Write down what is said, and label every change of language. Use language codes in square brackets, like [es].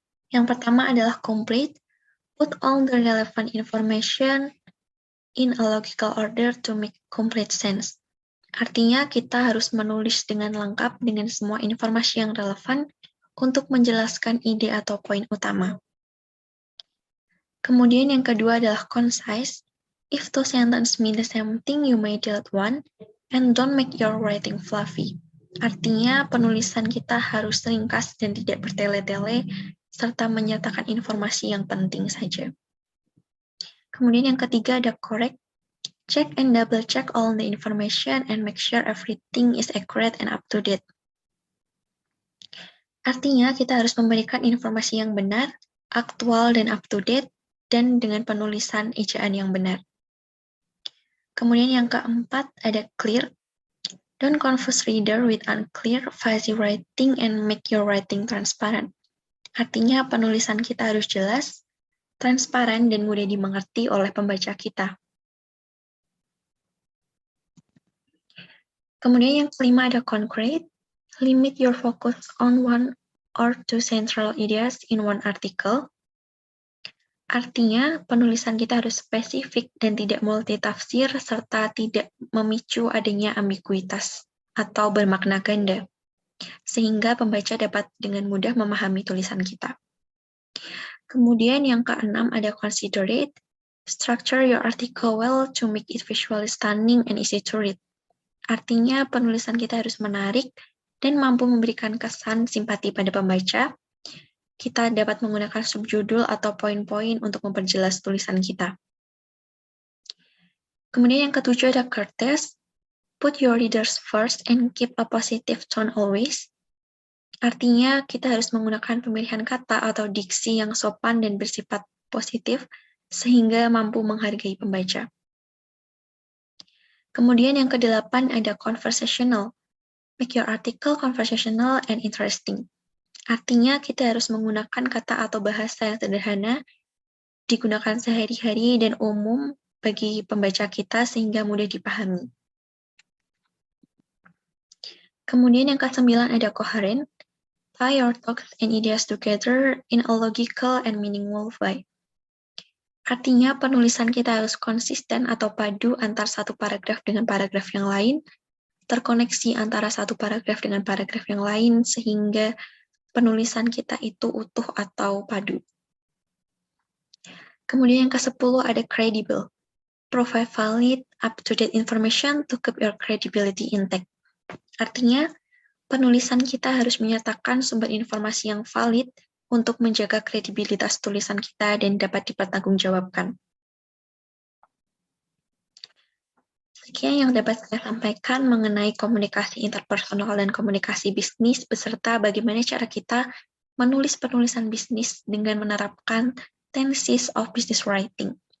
[id] Yang pertama adalah [en] complete. Put all the relevant information in a logical order to make complete sense. [id] Artinya, kita harus menulis dengan lengkap dengan semua informasi yang relevan untuk menjelaskan ide atau poin utama. Kemudian yang kedua adalah concise. [en] If two sentences mean the same thing, you may delete one, and don't make your writing fluffy. [id] Artinya, penulisan kita harus ringkas dan tidak bertele-tele, serta menyatakan informasi yang penting saja. Kemudian yang ketiga ada correct. [en] Check and double-check all the information and make sure everything is accurate and up to date. [id] Artinya, kita harus memberikan informasi yang benar, aktual dan up to date, dan dengan penulisan ejaan yang benar. Kemudian yang keempat ada clear. [en] Don't confuse reader with unclear, fuzzy writing and make your writing transparent. [id] Artinya, penulisan kita harus jelas, transparan, dan mudah dimengerti oleh pembaca kita. Kemudian yang kelima ada concrete. [en] Limit your focus on one or two central ideas in one article. [id] Artinya, penulisan kita harus spesifik dan tidak multitafsir serta tidak memicu adanya ambiguitas atau bermakna ganda, sehingga pembaca dapat dengan mudah memahami tulisan kita. Kemudian yang keenam ada considerate. [en] Structure your article well to make it visually stunning and easy to read. [id] Artinya, penulisan kita harus menarik dan mampu memberikan kesan simpati pada pembaca. Kita dapat menggunakan subjudul atau poin-poin untuk memperjelas tulisan kita. Kemudian yang ketujuh ada courteous. [en] Put your readers first and keep a positive tone always. [id] Artinya, kita harus menggunakan pemilihan kata atau diksi yang sopan dan bersifat positif, sehingga mampu menghargai pembaca. Kemudian yang kedelapan ada conversational. [en] Make your article conversational and interesting. [id] Artinya, kita harus menggunakan kata atau bahasa yang sederhana, digunakan sehari-hari dan umum bagi pembaca kita sehingga mudah dipahami. Kemudian yang kesembilan ada coherent. [en] Tie your thoughts and ideas together in a logical and meaningful way. [id] Artinya, penulisan kita harus konsisten atau padu antara satu paragraf dengan paragraf yang lain, terkoneksi antara satu paragraf dengan paragraf yang lain, sehingga penulisan kita itu utuh atau padu. Kemudian yang ke-10 ada credible. [en] Provide valid, up-to-date information to keep your credibility intact. [id] Artinya, penulisan kita harus menyatakan sumber informasi yang valid untuk menjaga kredibilitas tulisan kita dan dapat dipertanggungjawabkan. Sekian yang dapat saya sampaikan mengenai komunikasi interpersonal dan komunikasi bisnis, beserta bagaimana cara kita menulis penulisan bisnis dengan menerapkan [en] tendencies of business writing.